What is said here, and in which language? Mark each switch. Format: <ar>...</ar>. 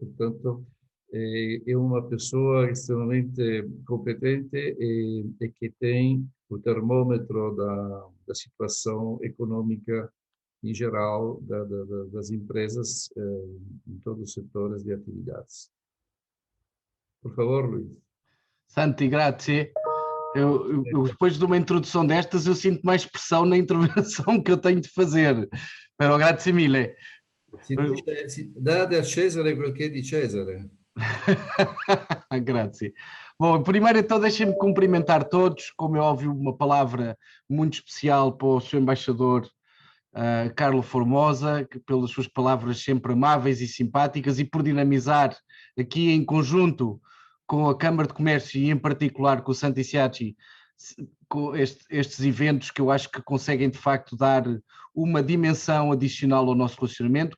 <pt>Portanto, é uma pessoa extremamente competente e que tem o termômetro da situação econômica em geral das empresas em todos os setores de atividades. Por favor, Luís.</pt> <it>Santi, grazie.</it> <pt>Eu, depois de uma introdução destas, eu sinto mais pressão na intervenção que eu tenho de fazer.</pt> <it>Però grazie mille. Date a Cesare quel che è di Cesare. Grazie.</it> <pt>Bom, primeiro então deixem-me cumprimentar todos, como é óbvio, uma palavra muito especial para o Sr. Embaixador Carlo Formosa, que pelas suas palavras sempre amáveis e simpáticas e por dinamizar aqui em conjunto com a Câmara de Comércio e em particular com o Santi Siachi, com estes eventos que eu acho que conseguem de facto dar uma dimensão adicional ao nosso relacionamento.</pt>